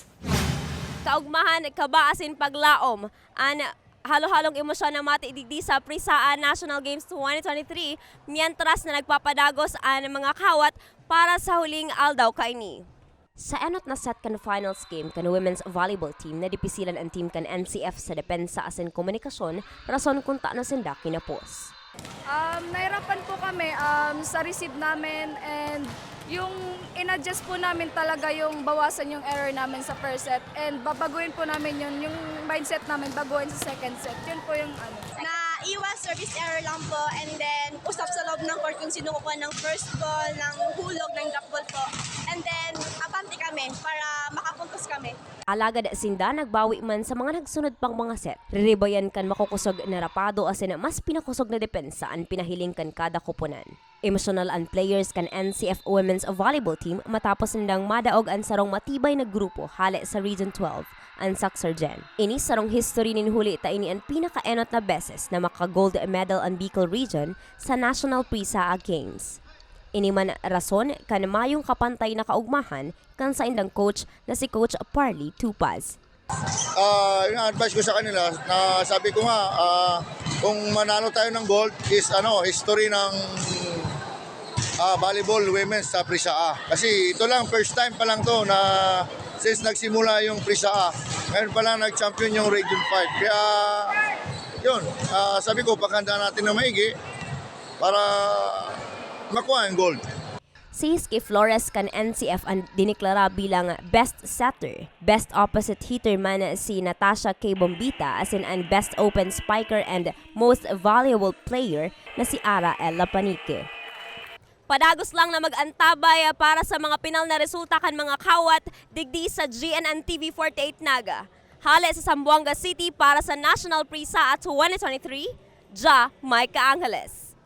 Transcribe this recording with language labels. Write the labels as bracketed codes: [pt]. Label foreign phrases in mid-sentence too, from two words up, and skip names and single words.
[bik] Kaugmahan kabaasin paglaom an halo-halong emosyon na matidigdi sa Prisaa National Games 2023 mientras na nagpapadagos ang mga kawat para sa huling aldaw kaini. Sa enot na set kan finals game kan [en] women's volleyball team [bik] na dipisilan ang team kan NCF sa depensa asin komunikasyon rason kung ta na sinda kinapos. [tl] Nahirapan po kami sa receive namin and yung in-adjust po namin talaga yung bawasan yung error namin sa [en] first set [tl] and babaguhin po namin yun, yung mindset namin baguhin sa [en] second set. [tl] Yun po yung Na iwas [en] service error [tl] lang po [en] and then [tl] usap sa loob ng court kung sino kukuha ng [en] first ball, [tl] ng hulog, ng [en] drop ball [tl] po. [en] And then [tl] abante kami para makapuntos kami. [bik] Alagad sinda nagbawi man sa mga nagsunod pang mga set. Riribayan kan makukusog na rapado asin mas pinakusog na depensa ang pinahiling kan kada kupunan. Emotional ang players kan NCF Women's Volleyball Team matapos nindang madaog ang sarong matibay na grupo hale sa Region 12, ang Saksargen. Ini sarong history nin huli ta ini ang pinaka-enot na beses na maka- [en] gold medal [bik] ang Bicol Region sa National Prisaa Games. Ini man rason kan mayong kapantay na kaugmahan kan sa indang coach na si Coach Parley Tupaz. [tl] Yung advice ko sa kanila, sabi ko nga, kung manalo tayo ng gold is history ng volleyball women's sa Prisaa. Kasi ito lang, [en] first time [tl] pa lang to na since nagsimula yung Prisaa. Ngayon pa lang nag-champion yung Region 5. Kaya yun, sabi ko, paghanda natin na maigi para makuha ang gold. [bik] Si Iski Flores kan NCF ang diniklara bilang [en] best setter. Best opposite hitter [bik] man si Natasha K. Bombita as in ang [en] best open spiker and most valuable player [bik] na si Ara L. Lapanique. Padagos lang na mag-antabay para sa mga pinal na resulta kan mga kawat digdi sa GNN TV 48 Naga. Hale sa Zamboanga City para sa National Prisaa 2023, Ja Maika Angeles.